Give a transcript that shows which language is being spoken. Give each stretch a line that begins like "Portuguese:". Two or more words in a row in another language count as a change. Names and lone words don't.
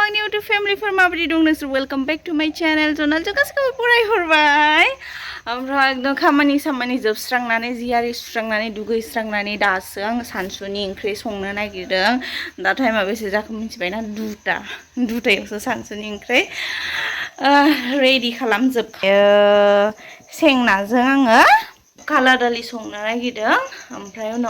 English: YouTube family for
Bodo: माबोरै दं नोंसोर
English: welcome back to my channel
Bodo: चैनल जो गासिबो फरायहरबाय ओमफ्राय एकदम खामानि सामानि जोबस्रांनानै जियारि सुस्रांनानै दुगैस्रांनानै दासो आं सानसुनि ओंख्रि संनो नागिरदों दा टाइमा बेसे जाखो मिथिबायना दुटायावसो सानसुनि ओंख्रि रेडि खालामजोबखायो सेंनाजों आङो काला दालि संनो नागिरदों ओमफ्राय उनाव